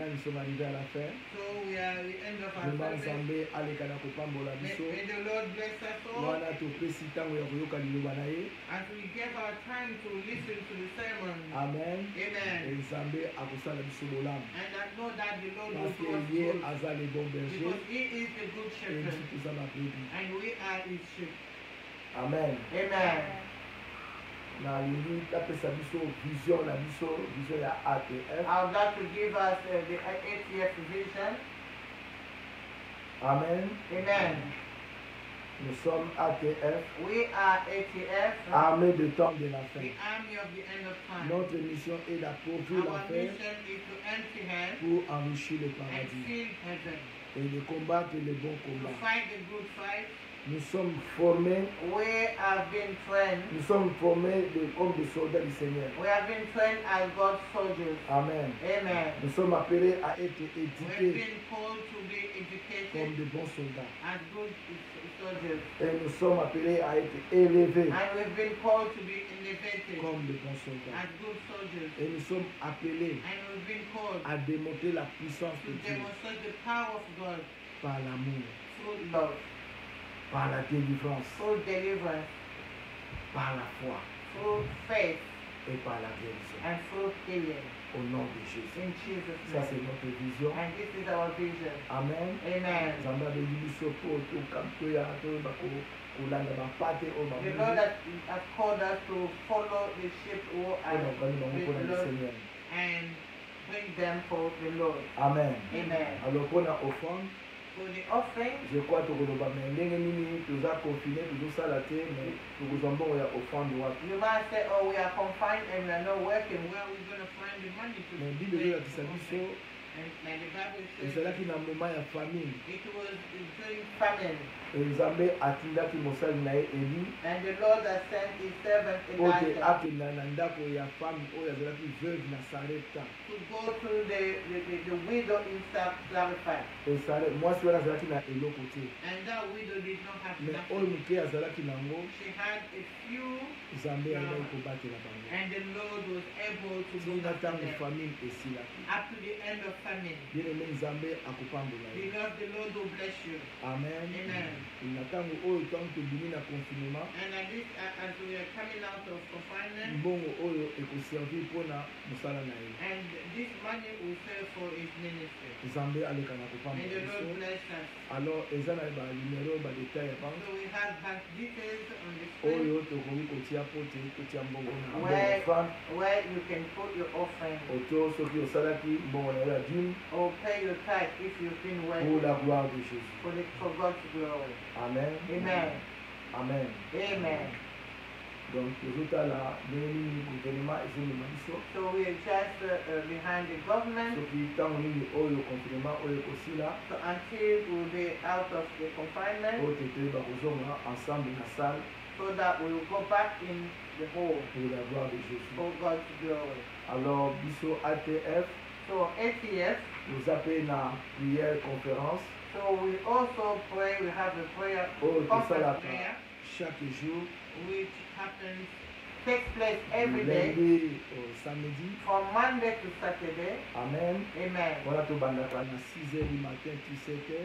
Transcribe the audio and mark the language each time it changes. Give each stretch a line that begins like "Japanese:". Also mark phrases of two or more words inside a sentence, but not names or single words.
English: Amen.
French: Nous sommes arrivés à la fin.
English: So we are at the end of our
French: Vraiment
English: service.
Lingala: Nzambe aleka na kopambola
English: May,
Lingala: biso.
English: may the Lord bless us all
Lingala: Wana topesi ntango ya koyoka liloba na ye.
English: as we give our time to listen to the sermon. Amen. Amen.
Lingala: Nzambe akosala biso bolamu.
English: And I know that the Lord will
French: Parce
English: do
French: que
English: us
Lingala: ye
English: good
French: aza le bon berger.
English: because He is the good
French: Et
English: shepherd
Lingala: biso toza babebi.
English: and we are His sheep. Amen. Amen.
Lingala: nalingi apesa biso vision na biso vision ya ATF.
English: I would like to give us the ATF vision. Amen. Amen.
French: Nous sommes ATF,
English: We are ATF,
French: armée de temps de la fin.
English: the army of the end of time.
French: Notre mission est d'approuvir
English: Our
French: la paix
English: mission is to empty hell
French: pour enrichir le
English: and
French: paradis
English: fill heaven,
French: et de combattre le bon
English: to
French: combat.
English: fight the good fight.
French: Nous sommes formés,
English: We have been trained.
French: comme des soldats du Seigneur.
English: We have been trained as God's soldiers. Amen. Amen.
French: Nous sommes appelés à être
English: We've
French: éduqués
English: been called to be
French: comme
English: educated
French: de bons soldats.
English: as good soldiers.
French: Et nous sommes appelés à être élevés
English: And we've been called to be elevated
French: comme de bons soldats.
English: as good soldiers.
French: Et nous sommes appelés
English: And we've been called
French: à démontrer la puissance
English: to
French: de Dieu
English: demonstrate the power of God
French: par l'amour,
English: through love,
French: par la délivrance,
English: through deliverance,
French: par la foi
English: through faith,
French: et par la guérison.
English: and through healing.
French: Au nom de Jésus.
English: In Jesus'
French: Ça, c'est
English: name.
French: notre vision.
English: And this is our vision. Amen. Amen.
Lingala: Nzambe abengi biso mpo toya toyeba kolanda bapate oyo
English: The Lord
Lingala: bamoni
English: has called us to follow the sheep who are
Lingala: oyo bakani bango mpona
English: with the Lord
Lingala: Seigneur.
English: and bring them for the Lord. Amen. Amen.
Lingala: Alors mpona offrande,
English: For the offering,
Lingala: je crois tokoloba me ndenge nini toza confine tozosala te me tokozwa mbongo ya offrande wapi.
English: you might say, oh, we are confined and we are not working. Where are we going to find the money to
Lingala: Me bible
English: pay
Lingala: ezolakisa
English: the
Lingala: biso
English: offering? And the Bible says
Lingala: ezalaki na moment ya famine
English: it was during famine.
Lingala: nzambe atindaki mosali na ye eli
English: And the Lord has sent his servant
Lingala: oyo
English: Elijah
Lingala: akenda na ndako ya femme oyo azalaki veuve na sarepta
English: to go to the widow in Zarephath.
Lingala: mwasi wana azalaki na eloko te
English: And that widow did not have
Lingala: me
English: nothing.
Lingala: oyo moke azalaki nango
English: She had a few,
Lingala: nzambe ayaki kobatela bango
English: and the Lord was able to go
Lingala: tina
English: after
Lingala: ntango
English: them
Lingala: famine esilaki
English: up to the end of famine.
Lingala: bien-aime nzambe akopambola ye
English: Because the Lord will bless you. amen Amen.
Lingala: na ntango oyo ntango tobimi na confinement
English: And at this, as we are coming out of confinement,
Lingala: mbongo oyo ekoservir mpona mosala na ye
English: and this money will serve for his ministry.
Lingala: nzambe aleka na
English: May
Lingala: kopambola
English: the Lord
Lingala: biso
English: bless us.
Lingala: alors eza na banumero badetail ya banke
English: So we have bank details on the
Lingala: oyo
English: screen
Lingala: tokoki kotia po te kotia mbongo na mbongo
English: Where-
Lingala: ya femme
English: where you can put your offering
Lingala: oto soki osalaki mbongo na yo ya dîme
English: or pay your tithe if you've been
French: pour
English: working
French: la gloire de Jésus
English: for God's glory. amen Amen. amen Amen.
Lingala: donc tozotala ndenge nini gouvernement ezomema biso
English: So we are just behind the government.
Lingala: soki ntango nini oyo confinement oyo ekosila
English: So until we'll be out of the confinement,
Lingala: oyo totoyeba kozonga ensemble na salle
English: so that we will go back in the hall
French: pour la gloire de Jésus
English: for God's glory.
Lingala: alors biso ATF
English: So ATF,
Lingala: toza mpe na
French: prière conférence
English: so we also pray, we have a prayer,
Lingala: oyo
English: conference
Lingala: tosalaka
English: prayer,
French: chaque jour
English: which happens, takes place
French: du
English: every day,
French: lundi au samedi
English: from Monday to Saturday. amen Amen.
Lingala: wana tobandaka na 6h
French: du matin
Lingala: to 7h